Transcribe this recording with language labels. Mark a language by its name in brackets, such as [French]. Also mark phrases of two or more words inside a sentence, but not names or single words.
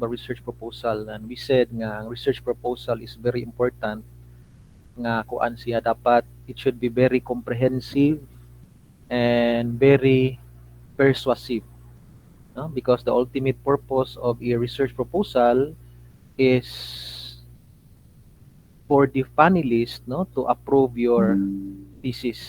[English] a research proposal, and we said [Hiligaynon] nga ang [English] research proposal is very important [Hiligaynon] nga kuan siya dapat [English] it should be very comprehensive and very persuasive, no? Because the ultimate purpose of a research proposal is for the panelists no to approve your thesis.